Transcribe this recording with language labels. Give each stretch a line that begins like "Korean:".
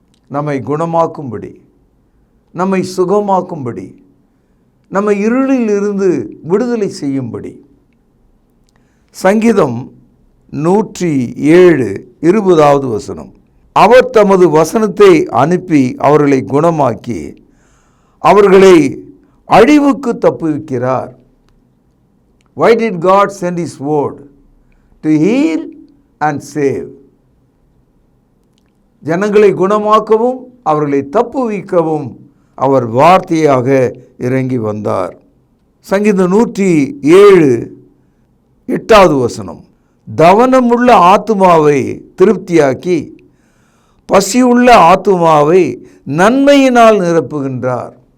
Tamil: நம்மை குணமாக்கும்படி, நம்மை சுகமாக்கும்படி, நம்மை இருளில் இருந்து விடுதலை செய்யும்படி. சங்கீதம் 107 20வது வசனம், அவர் தமது வசனத்தை அனுப்பி அவர்களை குணமாக்கி அவர்களை அழிவுக்கு தப்புவிக்கிறார்.
English: Why did God send His word? To heal and save.
Tamil: ஜனங்களை குணமாக்கவும் அவர்களை தப்புவிக்கவும் அவர் வார்த்தையாக இறங்கி வந்தார். சங்கீதம் 107 8வது வசனம், தவனமுள்ள ஆத்துமாவை திருப்தியாக்கி பசியுள்ள ஆத்துமாவை நன்மையினால் நிரப்புகின்றார்.